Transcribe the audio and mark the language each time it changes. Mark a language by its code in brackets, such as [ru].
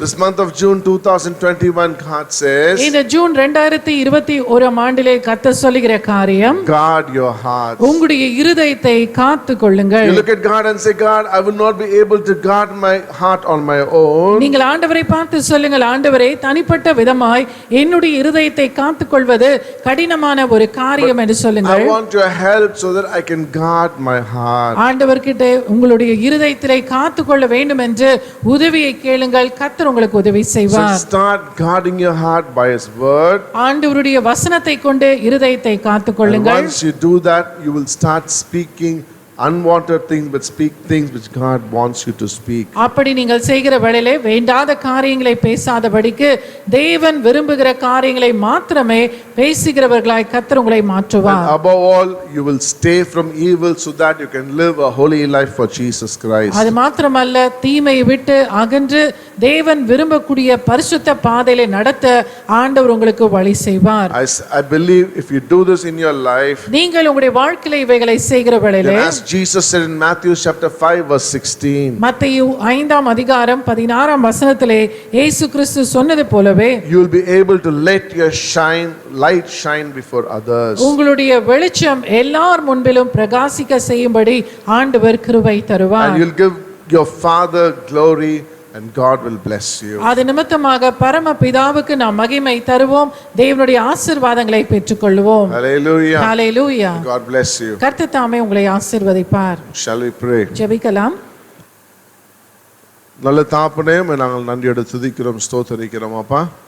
[en] This month of June 2021, God says, [ta] இந்த June 2021 ஆண்டிலே கர்த்தர் சொல்லுகிற காரியம், [en] guard your heart. [ta] உங்களுடைய இருதயத்தை காத்துக்கொள்ளுங்கள். [en] You look at God and say, God, I will not be able to guard my heart on my own. [ta] நீங்கள் ஆண்டவரை பார்த்து சொல்லுங்கள், ஆண்டவரே தனிப்பட்ட விதமாய் என்னுடைய இருதயத்தை காத்துக்கொள்வது கடினமான ஒரு காரியம் என்று [en] I [ta] சொல்லுங்கள். [en] want your help so that I can guard my heart. [ta] ஆண்டவர்கிட்ட உங்களுடைய இருதயத்திலே காத்துக்கொள்ள வேண்டும் என்று உதவியை கேளுங்கள். கர்த்தர் உங்களுக்கு உதவி [en] So [ta] செய்வார். [en] start guarding your heart by His word. [ta] ஆண்டவருடைய வசனத்தை கொண்டு இருதயத்தை [en] And [ta] காத்துக்கொள்ளுங்கள். [en] once you do that, you will start speaking unwanted things, but speak things which God wants you to speak. [ta] அப்படி நீங்கள் செய்கிற வேளையிலே வேண்டாத காரியங்களை பேசாதபடிக்கு தேவன் விரும்புகிற காரியங்களை மாத்திரமே பேசுகிறவர்களாய் கர்த்தர் உங்களை மாற்றுவார். [en] And above all, you will stay from evil so that you can live a holy life for Jesus Christ. [ta] அது மாத்திரமல்ல, தீமையை விட்டு அகன்று தேவன் விரும்பக்கூடிய பரிசுத்த பாதையிலே நடத்த ஆண்டவர் உங்களுக்கு வழி செய்வார். [en] I believe if you do this in your life, [ta] நீங்கள் உங்களுடைய வாழ்க்கையிலே இவைகளை செய்கிற வேளையிலே, [en] then as Jesus said in Matthew chapter 5 verse 16, [ta] மத்தேயு 5ஆம் அதிகாரம் 16ஆம் வசனத்திலே இயேசு கிறிஸ்து சொன்னது போலவே, [en] you will be able to let your light shine before others. [ta] உங்களுடைய வெளிச்சம் எல்லார் முன்பிலும் பிரகாசிக்க செய்யும்படி ஆண்டவர் கிருபை தருவார். [en] And you'll give your Father glory and God will bless you. [ta] அது நிமித்தமாக பரம பிதாவுக்கு நாம் மகிமை தருவோம், தேவனுடைய ஆசீர்வாதங்களை பெற்றுக்கொள்வோம். [en] Hallelujah. Hallelujah. God bless you. [ta] கர்த்தர் தாமே உங்களை ஆசீர்வதிப்பார். [en] Shall we pray? [ta] ஜெபிக்கலாம். நல்ல தாப்பனே, நாங்கள் நன்றியோடு துதிக்கிறோம், ஸ்தோத்தரிக்கிறோம் அப்பா.